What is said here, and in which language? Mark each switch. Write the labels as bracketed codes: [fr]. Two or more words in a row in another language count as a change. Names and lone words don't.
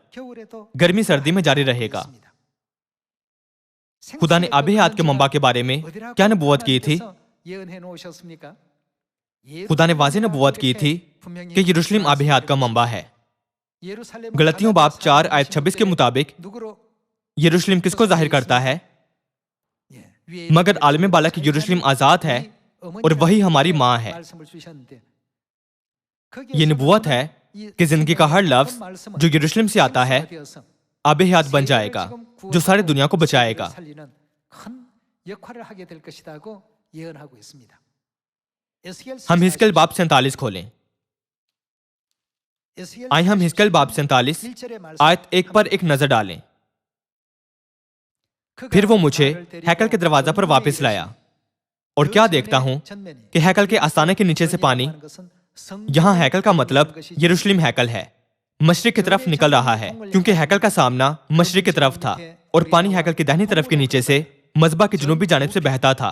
[ur] گرمی سردی میں جاری رہے گا۔ خدا نے آبِ حیات کے منبع کے بارے میں کیا نبوت کی تھی? خدا نے واضح نبوت کی تھی کہ یروشلم آبِ حیات کا منبع ہے. [ko] 예루살렘 [ur] گلتیوں باب 4 آیت 26 کے مطابق [ko] 누구로 [ur] یروشلم کس کو ظاہر کرتا ہے? [ko] 예, 위에 [ur] मगर [ko] 있는 [ur] عالمِ بالا کی یروشلم آزاد ہے اور وہی ہماری ماں ہے. [ko] 말씀을 주셨는데 [ur] یہ نبوت ہے کہ زندگی کا ہر لفظ جو یروشلم سے آتا ہے آبِ حیات بن جائے گا، جو ساری دنیا کو بچائے گا. [ko] 큰 역할을 하게 될 것이라고 예언하고 있습니다. [ur] ہم حزقی ایل باب 47 کھولیں. آئیے ہم حزقی ایل باب 47 آیت 1 پر ایک نظر ڈالیں. پھر وہ مجھے ہیکل کے دروازہ پر واپس لایا اور کیا دیکھتا ہوں کہ ہیکل کے آستانے کے نیچے سے پانی، یہاں ہیکل کا مطلب یروشلم ہیکل ہے، مشرق کی طرف نکل رہا ہے، کیونکہ ہیکل کا سامنا مشرق کی طرف تھا اور پانی ہیکل کی داہنی طرف کے نیچے سے مذبح کی جنوبی جانب سے بہتا تھا.